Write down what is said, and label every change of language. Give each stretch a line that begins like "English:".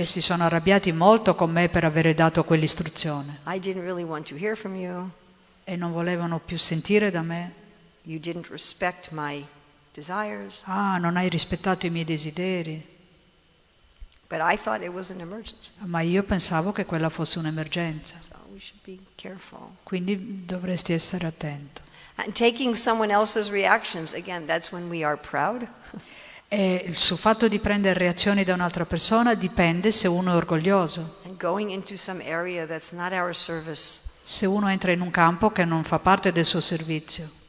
Italian: e si sono arrabbiati molto con me per avere dato quell'istruzione
English: I didn't really want to hear from you.
Italian: e non volevano più sentire da me.
English: You didn't respect my desires.
Italian: Ah, non hai rispettato i miei desideri.
English: But I thought it was an emergency.
Italian: Ma io pensavo che quella fosse un'emergenza,
English: So we should be careful.
Italian: quindi dovresti essere attento.
English: And taking someone else's reactions, again, that's when we are proud.
Italian: E il suo fatto di prendere reazioni da un'altra persona dipende se uno è orgoglioso,
English: And going into some area that's not our service.
Italian: se uno entra in un campo che non fa parte del suo servizio.